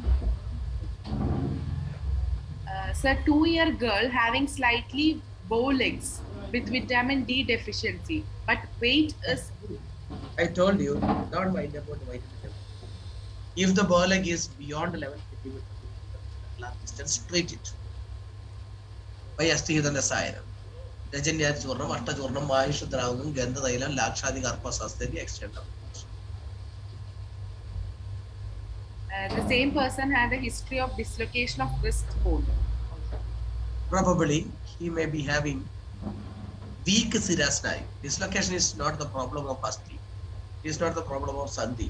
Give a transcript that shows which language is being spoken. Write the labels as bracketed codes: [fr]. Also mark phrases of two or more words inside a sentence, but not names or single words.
[en] Sir, 2-year girl having slightly bow legs with vitamin D deficiency, but weight is good. I told you, don't mind about the vitamin D. If the bow leg is beyond 11 centimeters, long distance, treat it. [sa] By Astihidana Sayanam. Rajanya Churnam, Ashta Churnam, Mahish Draugam, Gandha Thailam, Lakshadi Garpa Sasteni, [en] extent of it. The same person had a history of dislocation of wrist bone. Probably he may be having weak Sirasnayu. Dislocation is not the problem of Asti. It is not the problem of Sandhi.